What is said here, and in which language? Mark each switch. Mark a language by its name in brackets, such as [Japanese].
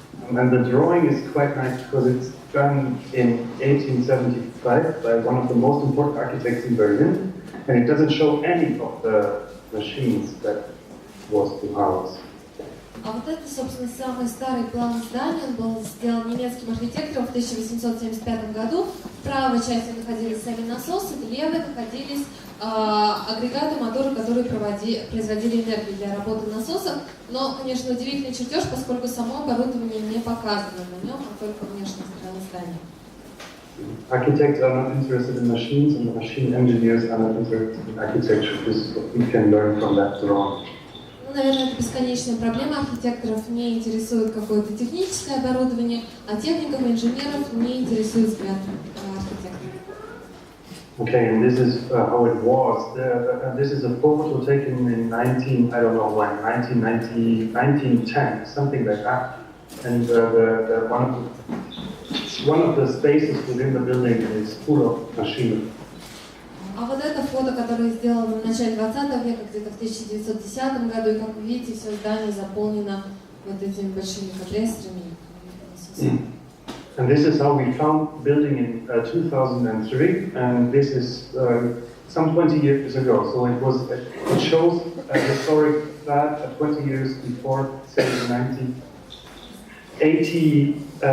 [English] And the drawing is quite nice because it's done in 1875 by one of the most important architects in Berlin, and it doesn't show any of the machines that was to house. [Russian] А вот это, собственно, самый старый план здания, он был сделан немецким архитектором в 1875 году. В правой части находились сами насосы, в левой находились агрегаты, моторы, которые производили энергию для работы насосов. Но, конечно, удивительный чертеж, поскольку само оборудование не показано на нем, а только внешняя сторона здания. [English] Architects are not interested in machines, and the machine engineers are not interested in architecture. This is what we can learn from that drawing. [Russian] Наверное, это бесконечная проблема. Архитекторов не интересует какое-то техническое оборудование, а техников и инженеров не интересует взгляд архитектора. [English] Okay, and this is how it was. This is a photo taken in 1910, something like that. And one of the spaces within the building is full of machinery. [Russian] А вот это фото, которое сделано в начале 20 века, где-то в 1910 году, и как вы видите, все здание заполнено вот этими большими компрессорами. [English] And this is how we found building in 2003, and this is some 20 years ago. So it shows a historic flat 20 years before, say, 1980.